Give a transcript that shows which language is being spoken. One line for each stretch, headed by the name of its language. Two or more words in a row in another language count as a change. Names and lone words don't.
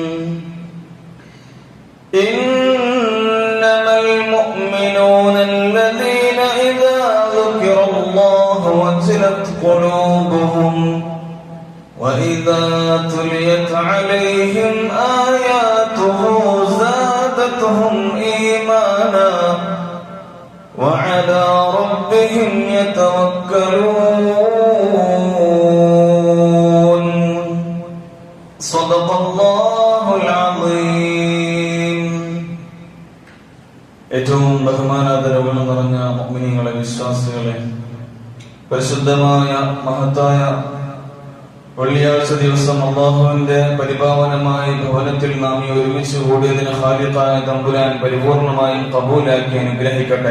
Arabic: إنما المؤمنون الذين إذا ذكر الله وجلت قلوبهم وإذا تليت عليهم آياته زادتهم إيمانا وعلى ربهم يتوكلون. صدق الله العظيم.
Malayalam: ഏറ്റവും ബഹുമാനാദരവുകൾ നിറഞ്ഞ മുഅ്മിനീങ്ങളെ, വിശ്വാസികളെ, പരിശുദ്ധമായ മഹത്തായ വെള്ളിയാഴ്ച ദിവസം അല്ലാഹുവിന്റെ പരിപാവനമായ ഭവനത്തിൽ നാം ഈ ഒരുമിച്ച് കൂടിയതിന് ഖാലിഖായ തമ്പുരാൻ പരിപൂർണമായും കബൂലാക്കി അനുഗ്രഹിക്കട്ടെ.